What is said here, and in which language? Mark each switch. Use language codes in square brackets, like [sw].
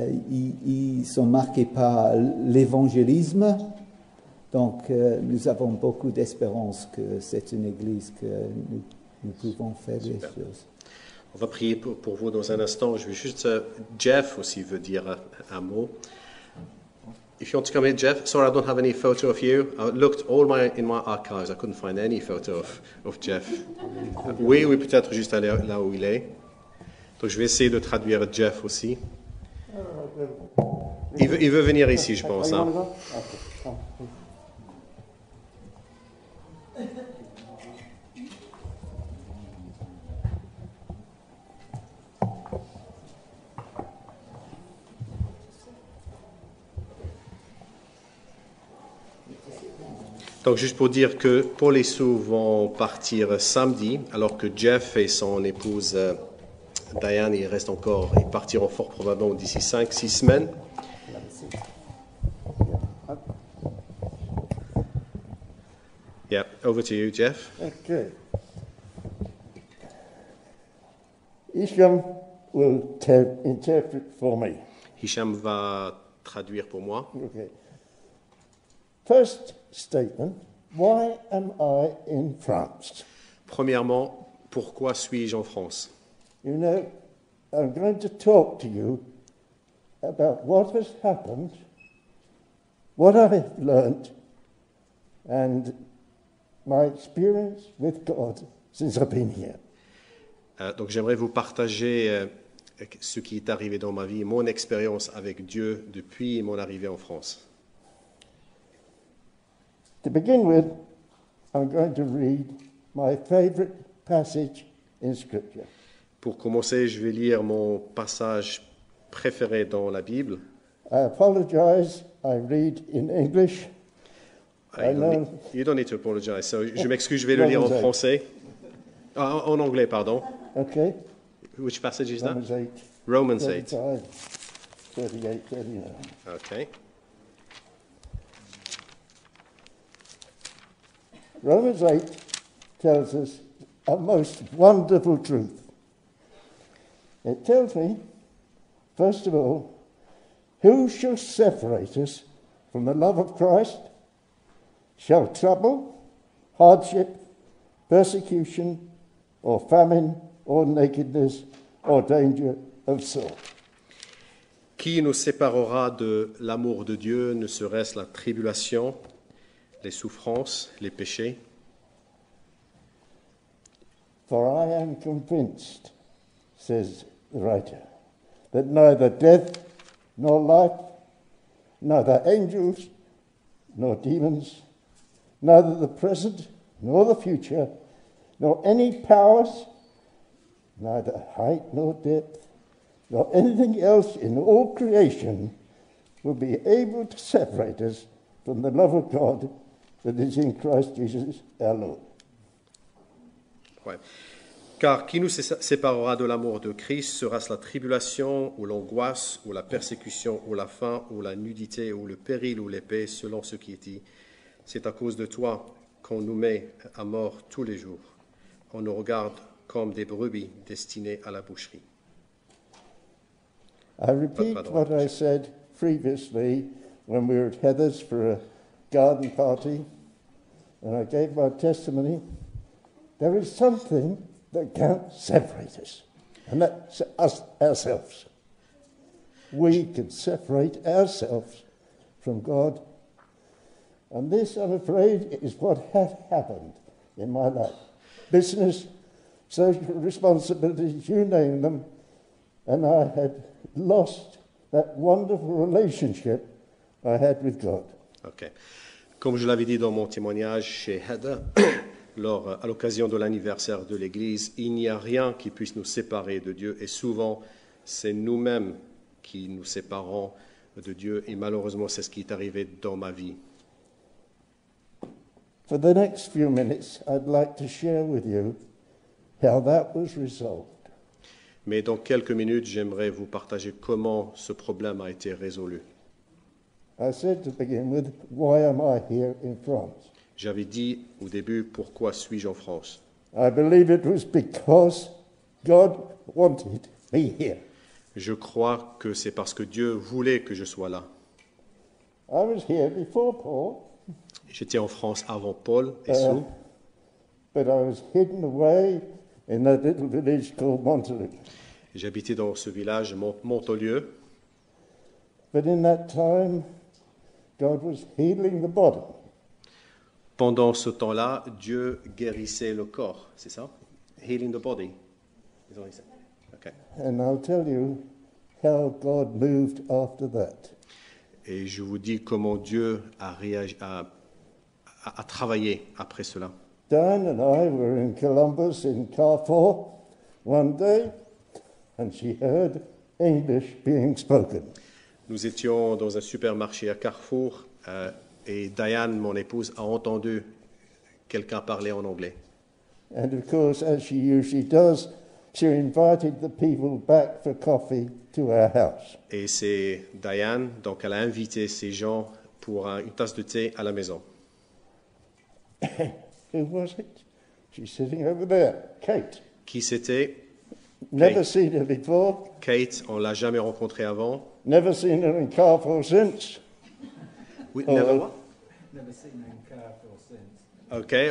[fr] Ils sont marqués par l'évangélisme. Donc, nous avons beaucoup d'espérance que c'est une église que nous pouvons faire des choses. On va prier pour vous dans un instant. Je vais juste... Jeff aussi veut dire un mot. [en] If you want to come in, Jeff. Sorry, I don't have any photo of you. I looked in my archives. I couldn't find any photo of Jeff. [fr] Oui, peut-être juste aller là où il est. Donc, je vais essayer de traduire Jeff aussi. Il veut venir ici, je pense. Hein. Donc, juste pour dire que Paul et Sue vont partir samedi, alors que Jeff et son épouse Diane, ils partiront fort probablement d'ici 5-6 semaines. [en] Yeah, over to you, Jeff. Okay. Isham will interpret for me. [fr] Hicham va traduire pour moi. [en] Okay. First statement, why am I in France? [fr] Premièrement, pourquoi suis-je en France? [en] You know, I'm going to talk to you about what has happened, what I've learnt, and my experience with God since I've been here. [fr] Donc j'aimerais vous partager ce qui est arrivé dans ma vie, mon expérience avec Dieu depuis mon arrivée en France. [en] To begin with, I'm going to read my favorite passage in Scripture. [fr] Pour commencer, je vais lire mon passage préféré dans la Bible. [en] I apologize, I read in English. You don't need to apologize. [fr] So, je m'excuse, je vais le lire en français. En anglais, pardon. [en] Okay. Which passage is that? Romans 8. Romans 8. 35, 38, 39. Okay. Romans 8 tells us a most wonderful truth. It tells me, first of all, who shall separate us from the love of Christ? Shall trouble, hardship, persecution, or famine, or nakedness, or danger of sword? [fr] Qui nous séparera de l'amour de Dieu, ne serait-ce la tribulation, les souffrances, les péchés? [en] For I am convinced, says the writer, that neither death nor life, neither angels nor demons, neither the present nor the future, nor any powers, neither height nor depth, nor anything else in all creation will be able to separate us from the love of God that is in Christ Jesus our Lord. [fr] Ouais. Car qui nous séparera de l'amour de Christ? Sera-ce la tribulation, ou l'angoisse, ou la persécution, ou la faim, ou la nudité, ou le péril, ou l'épée, selon ce qui est dit? C'est à cause de toi qu'on nous met à mort tous les jours. On nous regarde comme des brebis destinées à la boucherie. [en] I repeat what I said previously when we were at Heather's for a garden party, and I gave my testimony. There is something that can't separate us, and that's us ourselves. We can separate ourselves from God, and this, I'm afraid, is what had happened in my life. Business, social responsibilities, you name them, and I had lost that wonderful relationship I had with God. Okay. [fr] Comme je l'avais dit dans mon témoignage chez Heather, à l'occasion de l'anniversaire de l'Église, il n'y a rien qui puisse nous séparer de Dieu, et souvent c'est nous-mêmes qui nous séparons de Dieu, et malheureusement c'est ce qui est arrivé dans ma vie. [en] For the next few minutes, I'd like to share with you how that was resolved. [fr] Mais dans quelques minutes, j'aimerais vous partager comment ce problème a été résolu. [en] I said to begin with, why am I here in France? [fr] J'avais dit au début, pourquoi suis-je en France? [en] I believe it was because God wanted me here. [fr] Je crois que c'est parce que Dieu voulait que je sois là. [en] I was here before Paul. [fr] J'étais en France avant Paul et Sue, [en] But I was hidden away in that little village called Montelieu. [fr] j'habitais dans ce village, Montolieu. [en] But in that time, God was healing the body. [fr] Pendant ce temps-là, Dieu guérissait le corps, c'est ça? [en] Healing the body. Is that what he said? Okay. And I'll tell you how God moved after that. [fr] Et je vous dis comment Dieu a travaillé après cela. [en] Diane and I were in Columbus in Carrefour one day, and she heard English being spoken. [fr] Nous étions dans un supermarché à Carrefour Et Diane, mon épouse, a entendu quelqu'un parler en anglais. [en] And of course, as she usually does, she invited the people back for coffee to our house. [fr] Et c'est Diane, donc elle a invité ces gens pour une tasse de thé à la maison. [en] Who was it? She's sitting over there. Kate. [fr] Qui c'était? [en] Never seen her before. [fr] Kate, on l'a jamais rencontrée avant. [en] Never seen her in Carrefour since. [fr] Oui, [en] Oh. never what? Never seen her in Carrefour since.